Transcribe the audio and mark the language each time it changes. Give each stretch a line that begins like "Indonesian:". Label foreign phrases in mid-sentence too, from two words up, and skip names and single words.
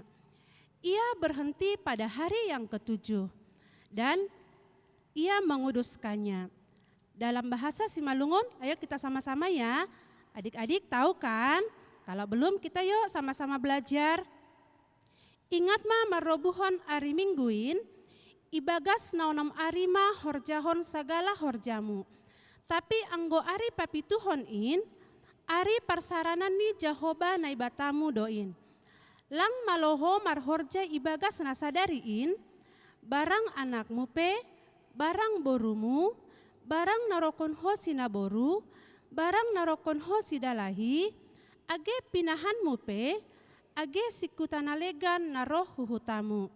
Indonesian: Ia berhenti pada hari yang ketujuh dan ia menguduskannya. Dalam bahasa Simalungun, ayo kita sama-sama ya. Adik-adik tahu kan? Kalau belum kita yuk sama-sama belajar.
Batak Simalungun: Ingat ma marobuhon ari mingguin, ibagas naonom arima horjahon sagala horjamu. Tapi anggo ari papituhon in, ari parsaranan ni Jahoba naibatamu doin. Lang maloho marhorja ibagas nasadariin, barang anak mupe, barang borumu, barang narokon ho sinaboru, barang narokon ho sidalahi, age pinahan mupe, age sikutanalegan naroh huhutamu.